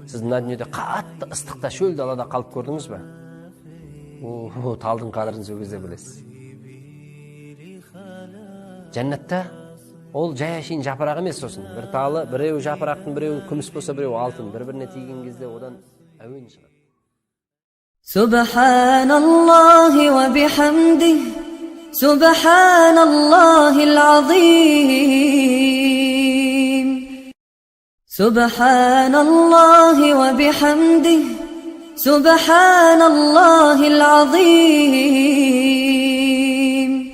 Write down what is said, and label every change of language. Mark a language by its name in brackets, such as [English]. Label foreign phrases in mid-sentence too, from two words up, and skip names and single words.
[Kazakh] Сіз мына дүниеде қатты ыстықта, шөл далада қалып көрдіңіз ба? О, талдың қадірін сол кезде білесіз. Жәннатта ол жай әшейін жапырақ емес сосын. Бір талы, біреу жапырақтың, біреу күміс болса, біреу алтын. Бір-біріне тиген кезде одан әуен шығады. [Arabic] سبحان الله وبحمده سبحان الله العظيم. سبحان الله وبحمده سبحان الله العظيم.